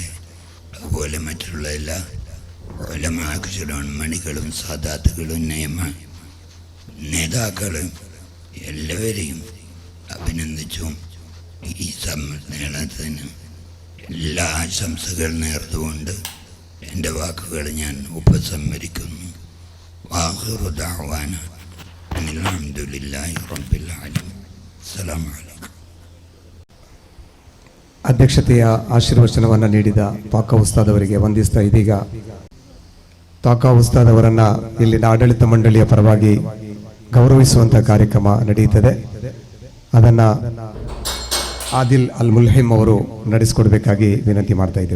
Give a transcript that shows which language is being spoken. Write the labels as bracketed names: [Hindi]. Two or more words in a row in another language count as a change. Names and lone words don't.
[Malayalam] അതുപോലെ മറ്റുള്ള എല്ലാ ഉലമാക്ഷിരോൺമണികളും സാദാത്തുകളും നേതാക്കളും എല്ലാവരെയും അഭിനന്ദിച്ചും ഈ സമ്മേളനത്തിന് എല്ലാ ആശംസകൾ നേർന്നുകൊണ്ട് എൻ്റെ വാക്കുകൾ ഞാൻ ഉപസംഹരിക്കുന്നു. [Arabic] وآخر دعوانا أن الحمد لله رب العالمين. السلام عليكم. [Kannada] ಅಧ್ಯಕ್ಷತೆಯ ಆಶೀರ್ವಚನವನ್ನು ನೀಡಿದ ತಾಕ ಉಸ್ತಾದ್ ಅವರಿಗೆ ವಂದಿಸ್ತಾ ಇದೀಗ ತಾಕ ಉಸ್ತಾದ್ ಅವರನ್ನ ಇಲ್ಲಿನ ಆಡಳಿತ ಮಂಡಳಿಯ ಪರವಾಗಿ ಗೌರವಿಸುವಂತ ಕಾರ್ಯಕ್ರಮ ನಡೆಯುತ್ತದೆ. ಅದನ್ನ ಆದಿಲ್ ಅಲ್ ಮುಲ್ಹಿಮ್ ಅವರು ನಡೆಸಿಕೊಡ್ಬೇಕಾಗಿ ವಿನಂತಿ ಮಾಡ್ತಾ ಇದ್ದೇವೆ.